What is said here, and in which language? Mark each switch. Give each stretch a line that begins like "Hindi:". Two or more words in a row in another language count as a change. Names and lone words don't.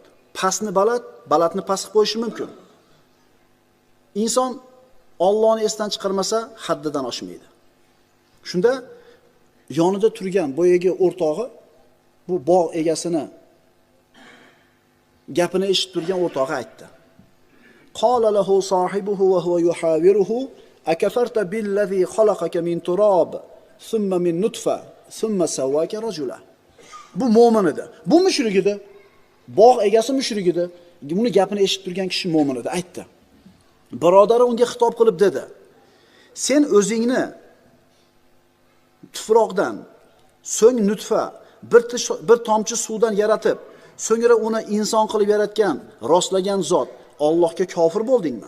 Uzbek: Pastni baland, balandni past qilib qo'yishi mumkin. Inson Allohni esdan chiqarmasa haddidan oshmaydi. Shunda yonida turgan boyagi o'rtog'i bu bog' egasini gapini eshitib turgan o'rtog'i aytdi.
Arabic: قال له صاحبه وهو يحاوره أكفرت بالذي خلقك من تراب ثم من نطفة ثم سواك رجلا.
Uzbek: Bu mo'min edi. Bu mushrik edi. Bog' egasi mushrik edi. Buni gapini eshitib turgan kishi mo'min edi, aytdi. Birodari unga xitob qilib dedi: "Sen o'zingni tuproqdan, so'ng nutfa, bir tomchi suvdan yaratib, so'ngra uni inson qilib yaratgan, rostlagan zot Allohga kofir bo'ldingmi?"